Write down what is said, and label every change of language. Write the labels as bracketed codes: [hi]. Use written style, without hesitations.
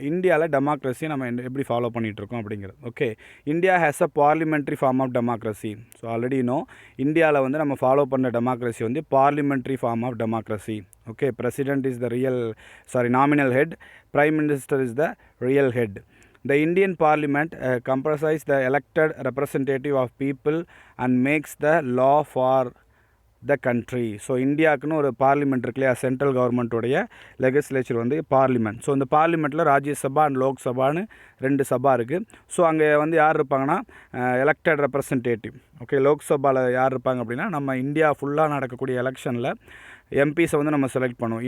[ta] இந்தியாவில் டெமோக்ரஸி நம்ம எப்படி ஃபாலோ பண்ணிகிட்ருக்கோம் அப்படிங்கிறது. Okay, [en] India has a parliamentary form of democracy. [ta] So already இந்தியாவில் வந்து நம்ம ஃபாலோ பண்ண டெமோக்ரஸி வந்து parliamentary form of democracy. [en] Okay, president is the nominal head, prime minister is the real head. The Indian Parliament comprises the elected representative of people and makes the law for the country. [ta] So இந்தியாவுக்குன்னு ஒரு parliament இருக்கு இல்லையா, central கவர்மெண்ட்டோடைய legislature வந்து parliament. So இந்த பார்லிமெண்ட்டில் Rajya Sabha and லோக்சபான்னு 2 சபா இருக்குது. So அங்கே வந்து யார் இருப்பாங்கன்னா எலெக்டட் ரெப்ரசன்டேட்டிவ். ஓகே, லோக்சபாவில் யார் இருப்பாங்க அப்படின்னா நம்ம இந்தியா ஃபுல்லாக நடக்கக்கூடிய எலெக்ஷனில் எம்பிஸை வந்து நம்ம செலக்ட் பண்ணுவோம்.